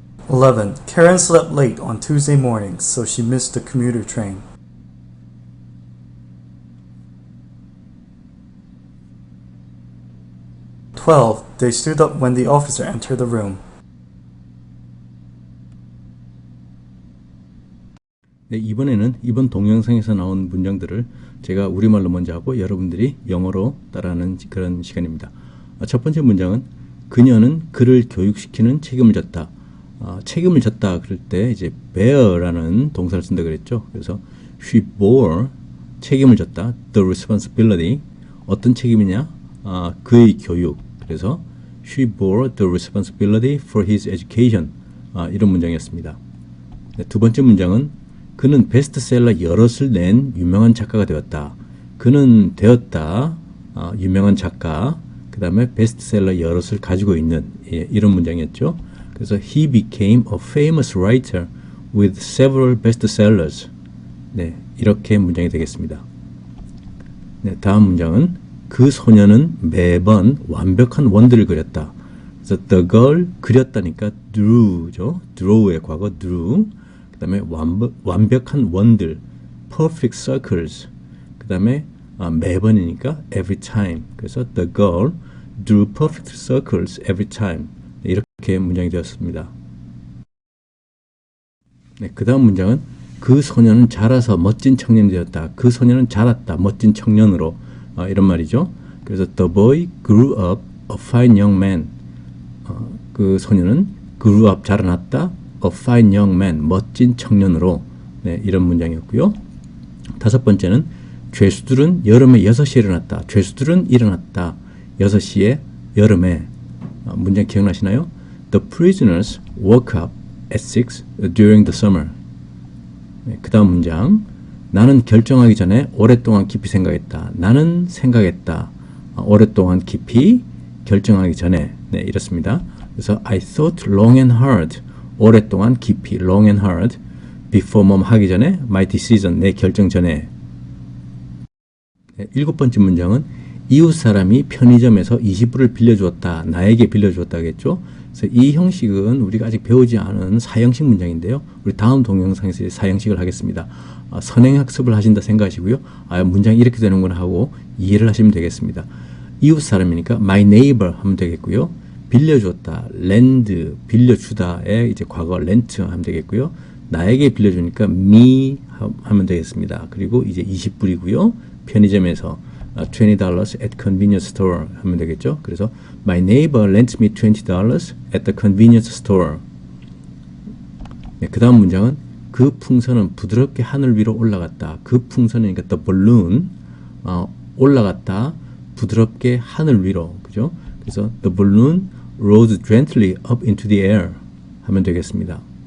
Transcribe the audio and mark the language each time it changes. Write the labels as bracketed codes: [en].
[en] 11. Karen slept late on Tuesday mornings, so she missed the commuter train. 12. They stood up when the officer entered the room. [ko] 네, 이번에는 이번 동영상에서 나온 문장들을 제가 우리말로 먼저 하고 여러분들이 영어로 따라하는 그런 시간입니다. 첫 번째 문장은 그녀는 그를 교육시키는 책임을 졌다. 책임을 졌다 그럴 때 이제 bear라는 동사를 쓴다 그랬죠. 그래서 [en] she bore [ko] 책임을 졌다. [en] the responsibility [ko] 어떤 책임이냐? 그의 교육. 그래서 [en] she bore the responsibility for his education. [ko] 이런 문장이었습니다. 네, 두 번째 문장은 그는 베스트셀러 여럿을 낸 유명한 작가가 되었다. 그는 되었다. 유명한 작가. 그 다음에 베스트셀러 여럿을 가지고 있는 이런 문장이었죠. 그래서 [en] he became a famous writer with several bestsellers. [ko] 네, 이렇게 문장이 되겠습니다. 네, 다음 문장은 그 소녀는 매번 완벽한 원들을 그렸다. 그래서 [en] the girl [ko] 그렸다니까 drew죠. draw의 과거 drew. 그 다음에 완벽한 원들 [en] perfect circles. [ko] 그 다음에 매번이니까 [en] every time. [ko] 그래서 [en] the girl drew perfect circles every time. [ko] 네, 이렇게 문장이 되었습니다. 네, 그 다음 문장은 그 소녀는 자라서 멋진 청년이 되었다. 그 소녀는 자랐다. 멋진 청년으로. 이런 말이죠. 그래서 [en] the boy grew up a fine young man. [ko] 그 소녀는 [en] grew up [ko] 자라났다. [en] a fine young man [ko] 멋진 청년으로. 네, 이런 문장이었고요. 다섯 번째는 죄수들은 여름에 6시에 일어났다. 죄수들은 일어났다. 6시에 여름에. 문장 기억나시나요? [en] The prisoners woke up at 6 during the summer. [ko] 네, 그 다음 문장 나는 결정하기 전에 오랫동안 깊이 생각했다. 나는 생각했다. 오랫동안 깊이 결정하기 전에. 네, 이렇습니다. 그래서 [en] I thought long and hard. [ko] 오랫동안 깊이 [en] long and hard. [ko] before 몸 하기 전에 [en] my decision. [ko] 내 결정 전에. 네, 일곱 번째 문장은 이웃 사람이 편의점에서 20불을 빌려주었다. 나에게 빌려주었다겠죠. 그래서 이 형식은 우리가 아직 배우지 않은 사형식 문장인데요. 우리 다음 동영상에서 사형식을 하겠습니다. 선행학습을 하신다 생각하시고요. 문장이 이렇게 되는구나 하고 이해를 하시면 되겠습니다. 이웃 사람이니까 [en] my neighbor [ko] 하면 되겠고요. 빌려주었다, lend, 빌려주다에 이제 과거 lent 하면 되겠고요. 나에게 빌려주니까 me 하면 되겠습니다. 그리고 이제 20불이고요. 편의점에서 $20 [en] at convenience store [ko] 하면 되겠죠. 그래서 [en] my neighbor lent me $20 at the convenience store. [ko] 네, 그 다음 문장은 그 풍선은 부드럽게 하늘 위로 올라갔다. 그 풍선이니까 [en] the balloon [ko] 올라갔다. 부드럽게 하늘 위로. 그죠? 그래서 [en] the balloon rose gently up into the air [ko] 하면 되겠습니다.